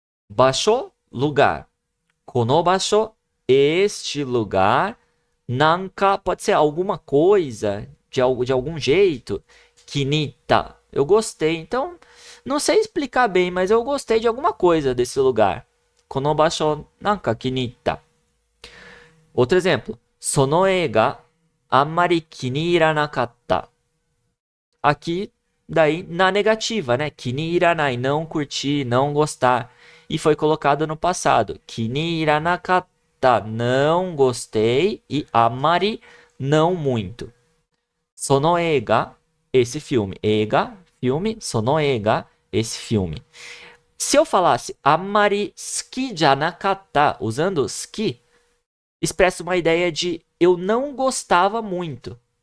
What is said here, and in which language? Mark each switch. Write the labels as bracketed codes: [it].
[pt] 場所, lugar. [ja] この場所, [pt] este lugar. Nanka pode ser alguma coisa, de algum jeito. Kiniitta, eu gostei. Então, não sei explicar bem, mas eu gostei de alguma coisa desse lugar. [ja] この場所 nanka kiniitta. [pt] Outro exemplo. [ja] その映画あんまり気に入らなかった. [pt] Aqui, daí, na negativa, né? [ja] 気に入らない, [pt] não curtir, não gostar. E foi colocado no passado. [ja] 気に入らなかった, [pt] não gostei. E amari, não muito. [ja] その映画, [pt] esse filme. Eiga, filme. [ja] その映画, [pt] esse filme. Se eu falasse [ja] amari suki janakatta, [pt] usando suki, expressa uma ideia de eu não gostava muito.